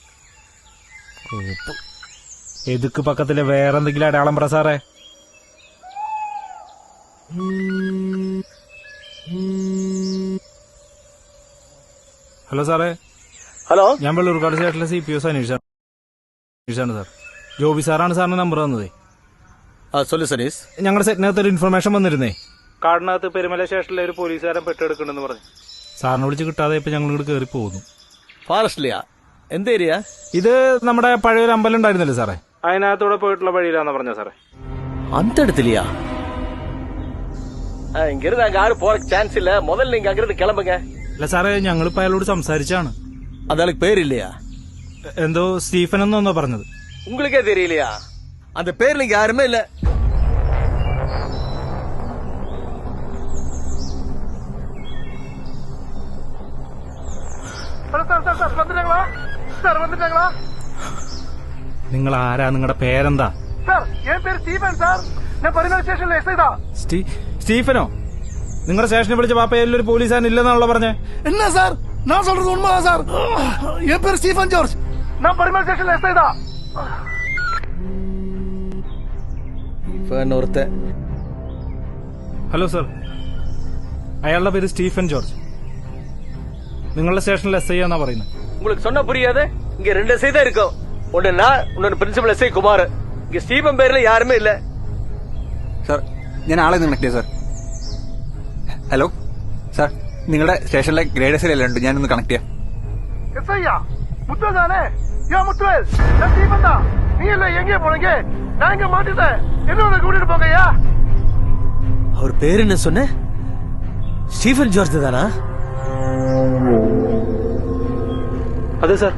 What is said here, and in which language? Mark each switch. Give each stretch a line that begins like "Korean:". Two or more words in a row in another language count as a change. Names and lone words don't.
Tamil: எதுக்கு பக்கத்தில்
Malayalam: വേറെന്തെങ്കിലും അടയാളം പറ സാറേ. ഹലോ സാറേ. ഹലോ, ഞാൻ വെള്ളൂർക്കാട് സ്റ്റേഷനിലെ CPO അനീഷാണ് സാർ. ജോബി സാറാണ് സാറിന് നമ്പർ തന്നതേ.
Tamil: சொல்லு சனீஷ்.
Malayalam: ഞങ്ങളുടെ സെറ്റിനകത്ത് ഒരു ഇൻഫർമേഷൻ വന്നിരുന്നേ. കാടിനകത്ത് പെരുമല സ്റ്റേഷനിലെ ഒരു പോലീസുകാരൻ പെട്ടെടുക്കണ്ടെന്ന് പറഞ്ഞു. സാറിനെ വിളിച്ച് കിട്ടാതെ ഇപ്പൊ ഞങ്ങൾ ഇങ്ങോട്ട് കയറി പോകുന്നു.
Tamil: ஃபாரஸ்ட்லயா? எந்த ஏரியா?
Malayalam: ഇത് നമ്മുടെ പഴയൊരു അമ്പലം ഉണ്ടായിരുന്നില്ലേ സാറേ, അതിനകത്തൂടെ പോയിട്ടുള്ള വഴിയിലാന്ന് പറഞ്ഞ സാറേ.
Tamil: அந்த இடத்துலயா? இங்கிருந்து அங்க யாரும் போற சான்ஸ் இல்ல. முதல்ல நீங்க அங்கிருந்து கிளம்புங்க.
Malayalam: അല്ല സാറേ ഞങ്ങളിപ്പോ അയാളോട് സംസാരിച്ചാണ്.
Tamil: அந்த பேர் இல்லையா?
Malayalam: എന്തോ സ്റ്റീഫൻ എന്നോ പറഞ്ഞത്.
Tamil: உங்களுக்கே தெரியலையா? அந்த பேர்ல இங்க யாருமே இல்ல.
Malayalam: സാർ വന്നിട്ടാങ്ങളാ? സാർ വന്നിട്ടാങ്ങളാ? നിങ്ങൾ ആരാ? നിങ്ങളുടെ പേരെന്താ? സാർ എൻ പേര് സ്റ്റീഫൻ സാർ. ഞാൻ പരിമല സ്റ്റേഷനിലെ എസ് ഐതാ. സ്റ്റീഫനോ? നിങ്ങളുടെ സ്റ്റേഷനിൽ വിളിച്ച പാപ്പയിൽ ഒരു പോലീസുകാരൻ ഇല്ലെന്നാണല്ലോ പറഞ്ഞേ. എന്നാ സാർ
Tamil: நான் சொல்றது உண்மைதான் சார். என் பேர் ஸ்டீஃபன் ஜார்ஜ். நான் பரிமல் ஸ்டேஷன்ல எஸ்ஐ தான். இவன் ஒருத்த.
Malayalam: ഹലോ സർ, അയാളുടെ പേര് സ്റ്റീഫൻ ജോർജ്. നിങ്ങളുടെ സ്റ്റേഷനിൽ എസ് ഐ എന്നാ പറയുന്നത്.
Tamil: உங்களுக்கு சொன்ன புரியாது. இங்க 2 எஸ்ஐ தான் இருக்கும். ஒன்னு நான், இன்னொரு பிரின்சிபல் எஸ்ஐ குமார். இங்க ஸ்டீபன் பேர்ல யாருமே இல்ல.
Malayalam: സാർ ഞാൻ ആളെ കണക്ട് ചെയ്യാം സാർ. ഹലോ സാർ, നിങ്ങളുടെ സ്റ്റേഷനിലെ ഗ്രേഡേഴ്സിലെല്ലാം ഉണ്ട്, ഞാനൊന്ന് കണക്ട് ചെയ്യാം.
Tamil: எஸ்ஐயா முத்துவேல் தானே? யா முத்துவேல், நான் ஸ்டீஃபன் தான். நீ இல்ல எங்கே போனீங்க? நான் இங்க மாட்டிட்டேன். என்னோட கூட்டிட்டு போங்கய்யா. அவர் பேர் என்ன சொன்ன? ஸ்டீஃபன் ஜார்ஜ் தானா? அது சார்.